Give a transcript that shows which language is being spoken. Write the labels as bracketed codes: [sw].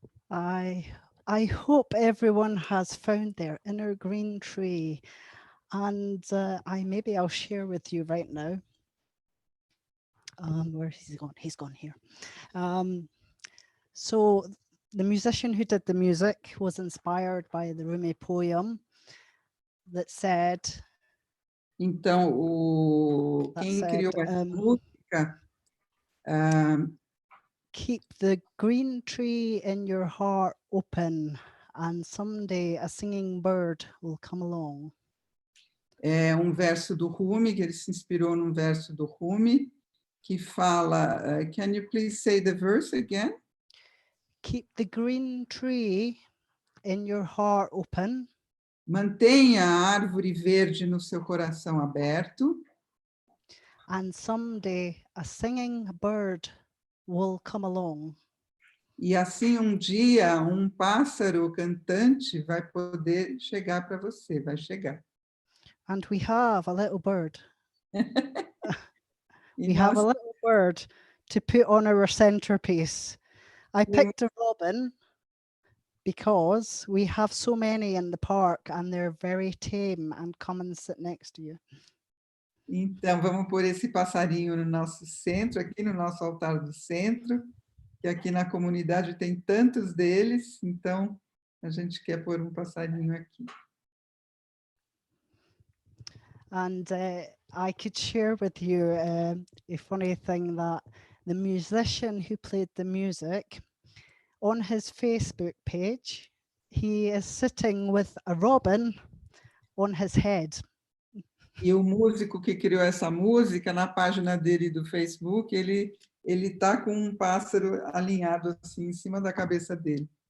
[en] I hope everyone has found their inner green tree, and maybe I'll share with you right now. Where he's gone? He's gone here. So the musician who did the music was inspired by the Rumi poem that said. [pt] Então, quem criou essa música? [en] Keep the green tree in your heart open, and someday a singing bird will come along. [pt] É verso do Rumi, que ele se inspirou num verso do Rumi, que fala, [en] can you please say the verse again? Keep the green tree in your heart open. [pt] Mantenha a árvore verde no seu coração aberto. [en] And someday a singing bird will come along. [pt] E assim, um dia, um pássaro cantante vai poder chegar para você, vai chegar. [en] And we have a little bird. [pt] E [en] We have a [pt] nós [en] little bird to put on our centerpiece. I picked a robin because we have so many in the park and they're very tame and come and sit next to you. [pt] Então, vamos pôr esse passarinho no nosso centro, aqui no nosso altar do centro, que aqui na comunidade tem tantos deles, então a gente quer pôr um passarinho aqui. [en] And I could share with you a funny thing that the musician who played the music, on his Facebook page, he is sitting with a robin on his head. [pt] E o músico que criou essa música, na página dele do Facebook, ele está com um pássaro alinhado assim em cima da cabeça dele.